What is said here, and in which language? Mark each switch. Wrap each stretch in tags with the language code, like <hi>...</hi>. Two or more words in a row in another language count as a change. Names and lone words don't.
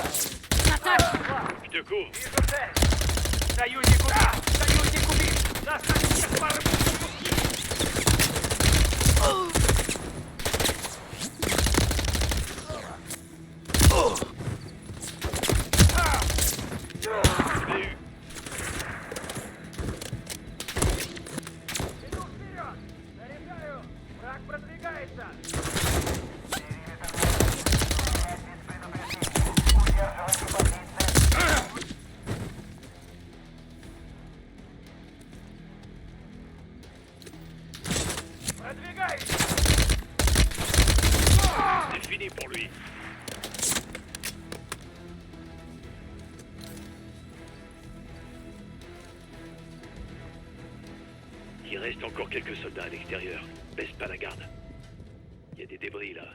<fr>Attaque! Je te cours.</fr> <ru>Вижу цель! Союзник убит! Союзник убит! Нас на всех порвут!</ru> <fr>Je l'ai eu.</fr> <ru>Иду вперед! Заряжаю! Враг продвигается! Продвигайся!</ru> <fr>C'est fini pour lui. Il reste encore quelques soldats à l'extérieur. Baisse pas la garde. Il y a des débris là.</fr>